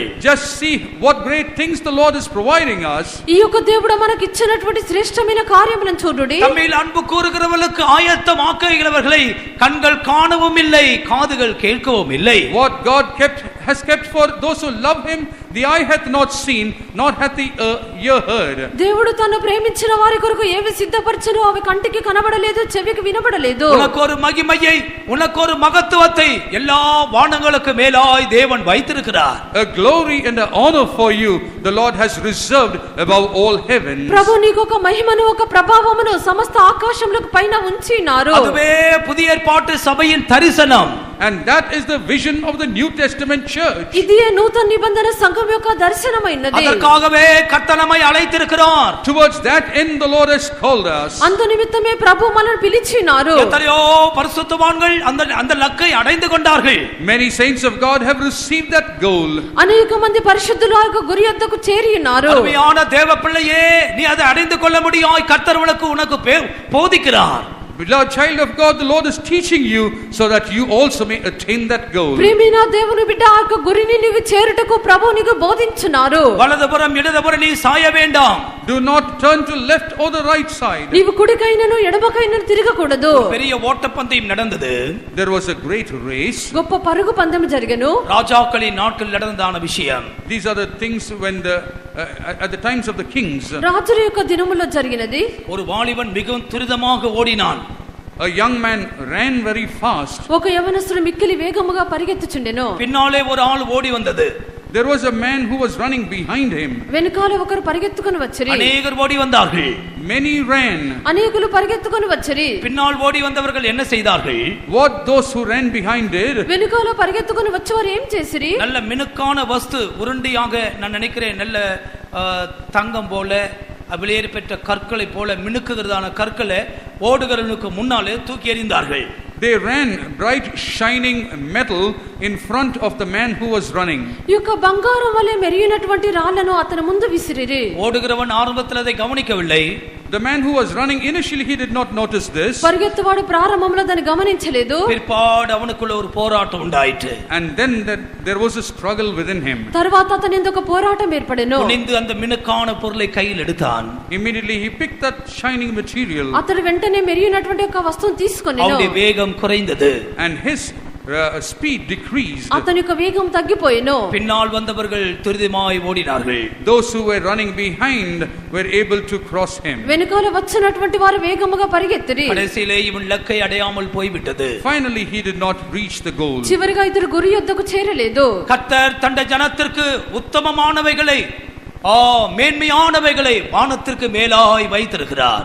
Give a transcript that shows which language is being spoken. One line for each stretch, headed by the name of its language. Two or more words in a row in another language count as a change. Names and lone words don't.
English: Just see what great things the Lord is providing us.
Telugu: ఈ యొక్క దేవుడు మనకి ఇచ్చినటువంటి శ్రేష్టమైన కార్యములను చూడుడి.
Tamil: தம்மில் அன்பு கூறுகிறவர்களுக்கு ஆயத்தமாக்குகிறவர்களை கண்கள் காணவும் இல்லை, காதுகள் கேட்கவும் இல்லை.
English: What God has kept for those who love him, the eye hath not seen, nor hath the ear heard.
Telugu: దేవుడు తను ప్రేమించిన వారి కొరకు ఏవి సిద్ధపరచునో అవి కంటికి కనబడలేదు, చెవికి వినబడలేదు.
Tamil: உனக்கு ஒரு மகிமையை, உனக்கு ஒரு மகத்துவத்தை எல்லா வானங்களுக்கு மேலாய் தேவன் வைத்திருக்கிறார்.
English: A glory and an honor for you the Lord has reserved above all heavens.
Telugu: ప్రభు నీకు ఒక మహిమను ఒక ప్రభావమును సమస్త ఆకాశములకు పైన ఉంచినారు.
Tamil: அதுவே புதிய ஏற்பாட்டு சபையின் தரிசனம்.
English: And that is the vision of the New Testament church.
Telugu: ఇదే నూతన నిబంధన సంఘం యొక్క దర్శనమైనది.
Tamil: அதற்காகவே கர்த்தர் நம்மை அழைத்திருக்கிறார்.
English: Towards that end the Lord has called us.
Telugu: అందు నిమిత్తమే ప్రభు మనల్ని పిలిచినారు.
Tamil: எத்தனையோ பரிசுத்தவான்கள் அந்த லக்கை அடைந்து கொண்டார்கள்.
English: Many saints of God have received that goal.
Telugu: అనేక మంది పరిశుద్ధులు ఆ యొక్క గురి యొద్దకు చేరి ఉన్నారు.
Tamil: அருமையான தேவ பிள்ளையே, நீ அதை அடைந்து கொள்ள முடியாய் கர்த்தர் உனக்கு போதிக்கிறார்.
English: Beloved child of God, the Lord is teaching you so that you also may attain that goal.
Telugu: ప్రియమైన దేవుని బిడ్డ ఆ యొక్క గురిని నీవు చేరుటకు ప్రభువు నీకు బోధించున్నారు.
Tamil: వలదుపుறம் இடதுபுறம் நீ சாய வேண்டாம்.
English: Do not turn to left or the right side.
Telugu: నీవు కుడికైనను ఎడమకైనను తిరగకూడదు.
Tamil: பெரிய ஓட்டப்பந்தயம் நடந்தது.
English: There was a great race.
Telugu: గొప్ప పరుగు పందెం జరిగెను.
Tamil: ராஜாக்களின் நாட்கள் நடந்ததான விஷயம்.
English: These are the things when at the times of the kings.
Telugu: రాజుల యొక్క దినములో జరిగినది.
Tamil: ஒரு வாலிபன் மிகவும் துரிதமாக ஓடினான்.
English: A young man ran very fast.
Telugu: ఒక యవనస్తుడు మిక్కిలి వేగముగా పరిగెత్తుచుండెను.
Tamil: பின்னாலே ஒரு ஆள் ஓடி வந்தது.
English: There was a man who was running behind him.
Telugu: వెనుకాల ఒకరు పరిగెత్తుకొని వచ్చిరి.
Tamil: அநேகர் ஓடி வந்தார்கள்.
English: Many ran.
Telugu: అనేకులు పరిగెత్తుకొని వచ్చిరి.
Tamil: பின்னால் ஓடி வந்தவர்கள் என்ன செய்தார்கள்?
English: What those who ran behind did?
Telugu: వెనుకాల పరిగెత్తుకొని వచ్చేవారు ఏం చేసిరి?
Tamil: நல்ல மினுக்கான வஸ்து, உருண்டியாக நான் நினைக்கிறேன் நல்ல தங்கம் போல வெளியேறி பெற்ற கற்களை போல மினுக்குகிறதான கற்களை ஓடுகிறவனுக்கு முன்னாலே தூக்கி எறிந்தார்கள்.
English: They ran bright shining metal in front of the man who was running.
Telugu: ఈ యొక్క బంగారం వలె మెరిగినటువంటి రాళ్లను అతని ముందు విసిరిరి.
Tamil: ஓடுகிறவன் ஆரம்பத்தில் அதை கவனிக்கவில்லை.
English: The man who was running initially he did not notice this.
Telugu: పరిగెత్తువాడు ప్రారంభంలో దాన్ని గమనించలేదు.
Tamil: பிற்பாடு அவனுக்குள்ள ஒரு போராட்டம் உண்டாயிற்று.
English: And then there was a struggle within him.
Telugu: తర్వాత అతని ఎందుకు పోరాటం ఏర్పడెను.
Tamil: குனிந்து அந்த மினுக்கான பொருளை கையில் எடுத்தான்.
English: Immediately he picked that shining material.
Telugu: అతడు వెంటనే మెరిగినటువంటి ఒక వస్తువును తీసుకొనెను.
Tamil: அவனுடைய வேகம் குறைந்தது.
English: And his speed decreased.
Telugu: అతని యొక్క వేగం తగ్గిపోయెను.
Tamil: பின்னால் வந்தவர்கள் துரிதமாய் ஓடினார்கள்.
English: Those who were running behind were able to cross him.
Telugu: వెనుకాల వచ్చినటువంటి వారు వేగముగా పరిగెత్తిరి.
Tamil: கடைசியிலே இவன் லக்கை அடையாமல் போய்விட்டது.
English: Finally he did not reach the goal.
Telugu: చివరిగా ఇతడు గురి యొద్దకు చేరలేదు.
Tamil: கர்த்தர் தன்னுடைய ஜனத்திற்கு உத்தமமானவைகளை மேன்மையானவைகளை வானத்திற்கு மேலாய் வைத்திருக்கிறார்.